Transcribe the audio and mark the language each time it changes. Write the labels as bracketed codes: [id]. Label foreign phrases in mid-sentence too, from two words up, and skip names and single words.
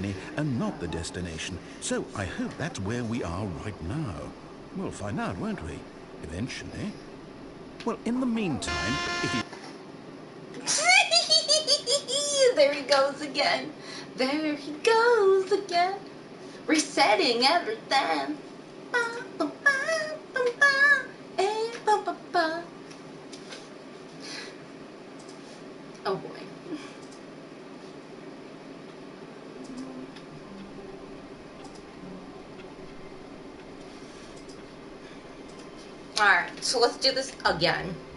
[en] journey and not the destination. So I hope that's where we are right now. We'll find out, won't we? Eventually. Well, in the meantime, if you... There he goes again. There he goes again. Resetting everything. Ba, ba, ba, ba, ba, eh, ba, ba, ba. Oh boy. Alright, so let's do this again.